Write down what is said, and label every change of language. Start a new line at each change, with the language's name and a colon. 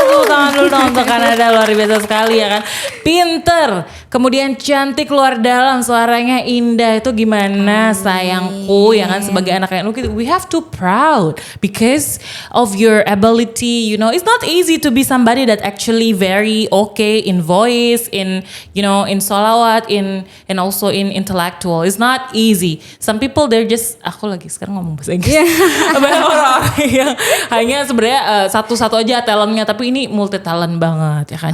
Indonesian: Tangan dulu dong untuk Kanada, luar biasa sekali ya kan. Pinter, kemudian cantik luar dalam, suaranya indah. Itu gimana sayangku ya kan, sebagai anak NU
English: we have to proud because of your ability, you know. It's not easy to be somebody that actually very okay in voice, in sholawat, and also in intellectual. It's not easy. Some people they're just,
Indonesian: aku lagi sekarang ngomong bahasa Inggris. Banyak orang yang hanya sebenarnya satu-satu aja talentnya, tapi ini multi talent banget ya kan.